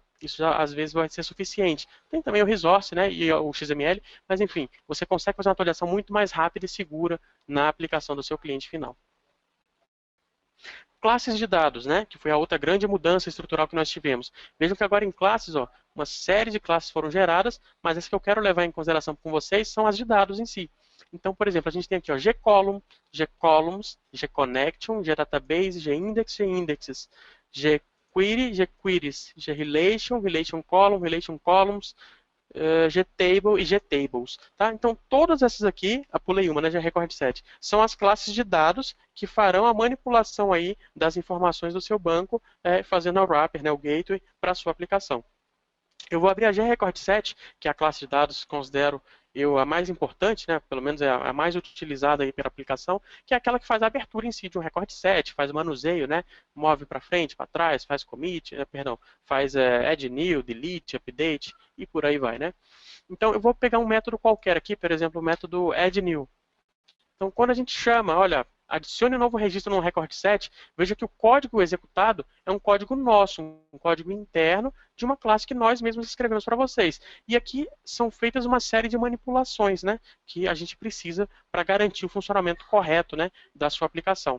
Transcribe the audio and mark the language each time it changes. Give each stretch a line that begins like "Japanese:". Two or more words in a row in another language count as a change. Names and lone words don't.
Portuguese: Isso já, às vezes vai ser suficiente. Tem também o resource, né, e o XML, mas enfim, você consegue fazer uma atualização muito mais rápida e segura na aplicação do seu cliente final. Classes de dados, né, que foi a outra grande mudança estrutural que nós tivemos. Vejam que agora em classes, ó, uma série de classes foram geradas, mas as que eu quero levar em consideração com vocês são as de dados em si. Então, por exemplo, a gente tem aqui ó, gcolumn, gcolumns, gconnection, gdatabase, gindex, gindexes, gquery, gqueries, grelation, relation column, relation columns, gtable e gtables. Tá? Então, todas essas aqui, pulei uma, né, já
English: record set,
Portuguese: são as classes de dados que farão a manipulação aí das informações do seu banco, fazendo o wrapper, né, o gateway, para a sua aplicação. Eu vou abrir a gRecordSet, que é a classe de dados que considero a mais importante, né, pelo menos é a mais utilizada aí pela aplicação, que é aquela que faz a abertura em si de um
English: record set,
Portuguese: faz o manuseio, né, move para frente, para trás, faz commit, faz
English: add new,
Portuguese: delete, update e por aí vai, né. Então eu vou pegar um método qualquer aqui, por exemplo, o método
English: add new.
Portuguese: Então quando a gente chama, olha, adicione um novo registro no
English: record set,
Portuguese: veja que o código executado é um código nosso, um código interno de uma classe que nós mesmos escrevemos para vocês. E aqui são feitas uma série de manipulações, né, que a gente precisa para garantir o funcionamento correto, né, da sua aplicação.